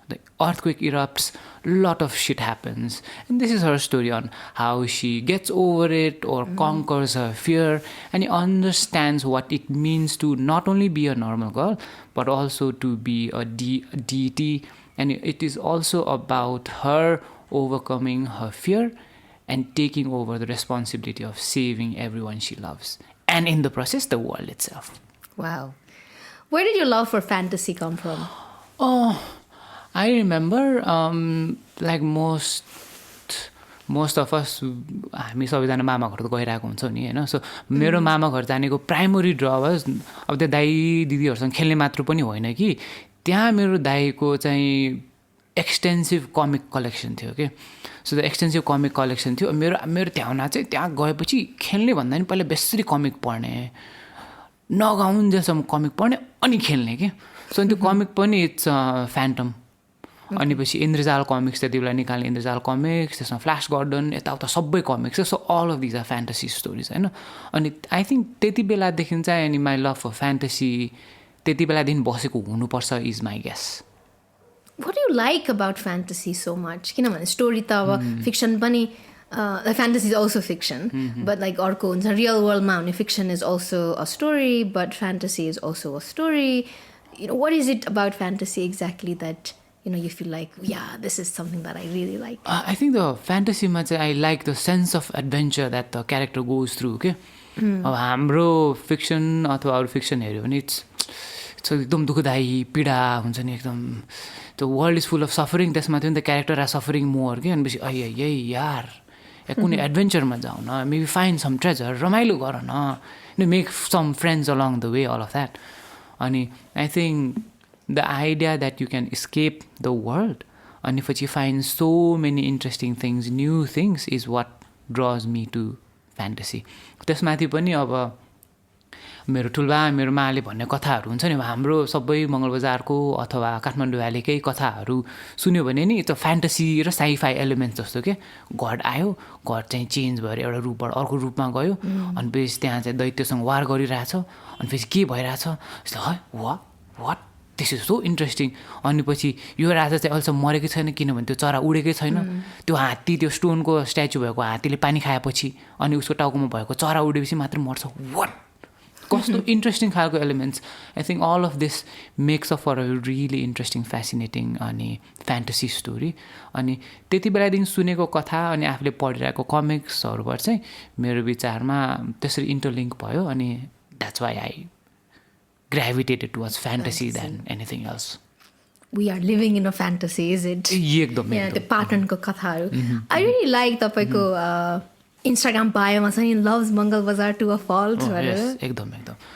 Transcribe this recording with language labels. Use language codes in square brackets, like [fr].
[en] The earthquake erupts, lot of shit happens. And this is her story on how she gets over it or conquers her fear and understands what it means to not only be a normal girl, but also to be a deity. And it is also about her overcoming her fear and taking over the responsibility of saving everyone she loves. And in the process, the world itself. Wow. Where did your love for fantasy come from? Oh, I remember, like most of us, [ne] हामी सबैजना मामा घर त गइरहेको हुन्छौँ नि हैन. So मेरो मामा घर जानेको [en] primary ड्र was [ne] अब त्यो दाइ दिदीहरूसँग खेल्ने मात्र पनि होइन कि त्यहाँ मेरो दाइको चाहिँ एक्सटेन्सिभ कमिक कलेक्सन थियो के. [en] so the extensive comic collection [ne] थियो. मेरो त्यहाँ चाहिँ त्यहाँ गएपछि खेल्ने भन्दा नि पहिला बेसरी कमिक पढ्ने, नगाउन्जेलसम्म कमिक पढ्ने अनि खेल्ने के. सो त्यो कमिक पनि [en] It's Phantom. [ne] अनि पछि इन्द्रजाल कमिक्स त्यति बेला निकाल्ने इन्द्रजाल कमिक्स, त्यसमा फ्ल्यास गर्डन यताउता सबै comics. [en] so all of these are fantasy stories [ne] होइन. अनि आई थिङ्क त्यति बेलादेखि चाहिँ अनि [en] my love for fantasy [ne] त्यति बेलादेखि बसेको हुनुपर्छ [en] Is my guess. What do you like about fantasy so much? [ne] किनभने स्टोरी त अब फिक्सन पनि [en] fantasy is also fiction, but like [ne] अर्को हुन्छ [en] real world मा हुने fiction is also a story, but fantasy is also a story. What is it about fantasy exactly that you feel like, yeah, this is something that I really like? I think the fantasy [ne] मा चाहिँ [en] I like the sense of adventure that the character goes through के. [ne] अब हाम्रो fiction अथवा अरू fiction हेऱ्यो भने [en] it's [ne] एकदम दुःखदायी पीडा हुन्छ नि एकदम. [en] The world is full of suffering. [ne] त्यसमा थियो नि [en] the character are suffering more के. [ne] अनि पछि यही यार कुनै एडभेन्चरमा जाऊ न, [en] maybe find some treasure, [ne] रमाइलो गर न, [en] make some friends along the way, all of that. अनि I think the idea that you can escape the world and if you find so many interesting things, new things is what draws me to fantasy. [ne] त्यसमाथि पनि अब मेरो ठुलबा मेरो माले भन्ने कथाहरू हुन्छ नि हाम्रो सबै मङ्गलबजारको अथवा काठमाडौँ भ्यालीकै कथाहरू सुन्यो भने नि त्यो फ्यान्टेसी र साइफाई एलिमेन्ट्स जस्तो के गड आयो गड चाहिँ चेन्ज भएर एउटा रूपबाट अर्को रूपमा गयो अनि फेरि त्यहाँ चाहिँ दैत्यसँग वार गरिरहेछ अनि फेरि के भइरहेछ है [en] What this is so interesting. [ne] अनि पछि यो राजा चाहिँ अहिलेसम्म मरेकै छैन किनभने त्यो चरा उडेकै छैन. त्यो हात्ती त्यो स्टोनको स्ट्याचु भएको हात्तीले पानी खाएपछि अनि उसको टाउकोमा भएको चरा उडेपछि मात्रै मर्छ. [en] what [ne] कस्तो इन्ट्रेस्टिङ खालको elements. [en] I think all of this makes up for a really interesting fascinating अनि fantasy story. [ne] अनि त्यति बेलादेखि सुनेको कथा अनि आफूले पढिरहेको कमिक्सहरूबाट चाहिँ मेरो विचारमा त्यसरी इन्टरलिङ्क भयो. [en] अनि that's why I gravitated towards fantasy than anything else. We are living in a fantasy, is it? [ne] एकदम. [en] Yeah, the Patan [ne] ko kathaharu. [en] I really like [ne] tapaiko [en] Instagram bio [ne] ma chani [en] loves Mangal Bazaar to a fault. Yes, [ne] एकदम.